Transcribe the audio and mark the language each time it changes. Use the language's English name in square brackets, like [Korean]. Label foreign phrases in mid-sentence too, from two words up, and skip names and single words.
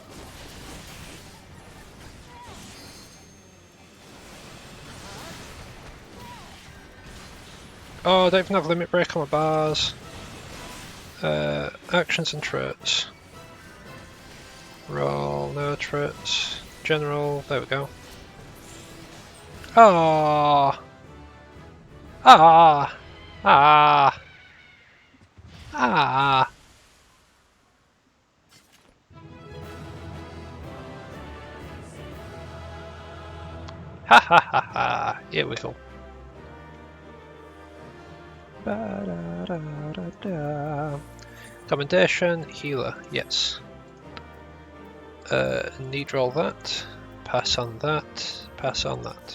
[English] Oh, I don't even have limit break on my bars. Actions and traits. Roll, no traits. General, there we go. Oh, Ah! Ah! Ah! Ha ha ha ha! Here we go. Ba-da-da-da-da. Commendation, healer, yes. Need roll that. Pass on that. Pass on that.